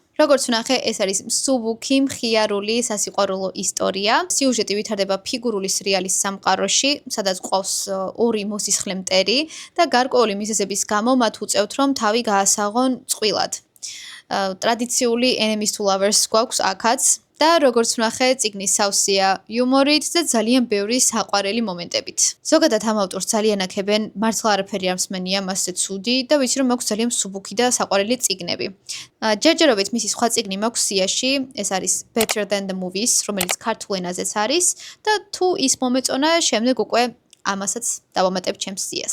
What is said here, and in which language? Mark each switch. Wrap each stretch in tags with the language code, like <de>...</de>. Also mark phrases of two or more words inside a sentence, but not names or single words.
<ka>როგორც ვნახე, ეს არის მსუბუქი, მხიარული, სასიყვარულო ისტორია. სიუჟეტი ვითარდება ფიგურული სრიალის სამყაროში, სადაც ყავს ორი მოსისხლე მტერი და გარკვეული მიზეზების გამო მათ უწევთ, რომ თავი გაასაღონ წყვილად. ტრადიციული</ka> <en>enemies to lovers</en> <ka>გვაქვს აქაც და როგორც ვნახე, წიგნი სავსეა იუმორით და ძალიან ბევრი საყვარელი მომენტებით. ზოგადად ამ ავტორს ძალიან აქებენ, მართლა არაფერი არ მსმენია მასზე ცუდი და ვიცი რომ მაქვს ძალიან მსუბუქი და საყვარელი წიგნები. ჯერჯერობით მისი სხვა წიგნი მაქვს სიაში, ეს არის Better Than the Movies, რომელიც ქართულ ენაზეც არის და თუ ის მომეწონა, შემდეგ უკვე ამასაც დავამატებ ჩემს სიას.</ka>